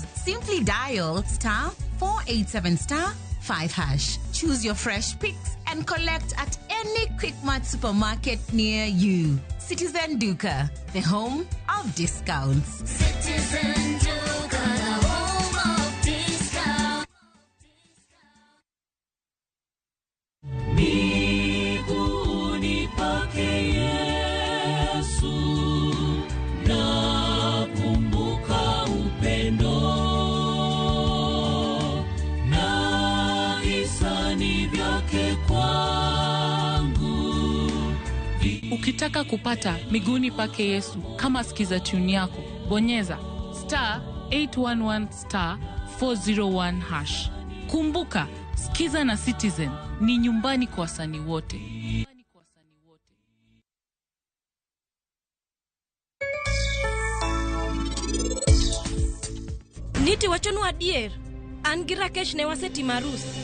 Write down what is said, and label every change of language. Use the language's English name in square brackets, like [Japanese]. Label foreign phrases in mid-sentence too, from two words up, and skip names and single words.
[English] Simply dial *487*5#. Choose your fresh picks and collect at any Quickmart supermarket near you. Citizen Duka, the home of discounts. Citizen Duka, the home of discounts. [Swahili] Miguuni pake Yesu, nakumbuka upendo na hisani vyake kwangu. Ukitaka kupata Miguuni pake Yesu kama sikiza tune yako, bonyeza *811*401#. Kumbuka Skiza na Citizen ni nyumbani kwa wasanii wote. [Luo (Kenya and Tanzania)] Niti wachonu adier, an gi Rakesh ne wasetimo arus.